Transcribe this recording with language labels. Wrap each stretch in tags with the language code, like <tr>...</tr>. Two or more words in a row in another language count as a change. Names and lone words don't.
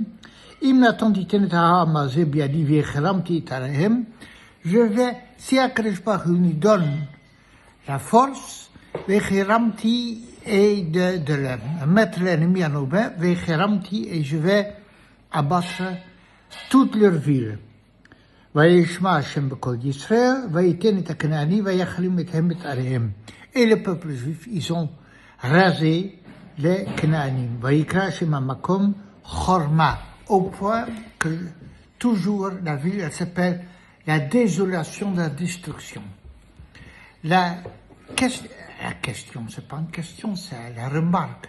<fr>Il m'attendit je vais, si</fr> <he>הקדוש ברוך הוא</he> <fr>nous donne la force, Vecheramti et de mettre l'ennemi à nos mains, Vecheramti et je vais abattre toute leur ville.</fr> <he>וישמע השם בקול ישראל, ויתן את הכנעני, ויחרם אתהם את עריהם.</he> <fr>Et le peuple juif, ils ont rasé les Knaanim.</fr> <he>ויקרא השם המקום חרמה,</he> <fr>au point que toujours la ville, elle s'appelle la désolation de la destruction. La question, c'est pas une question, c'est la remarque.</fr>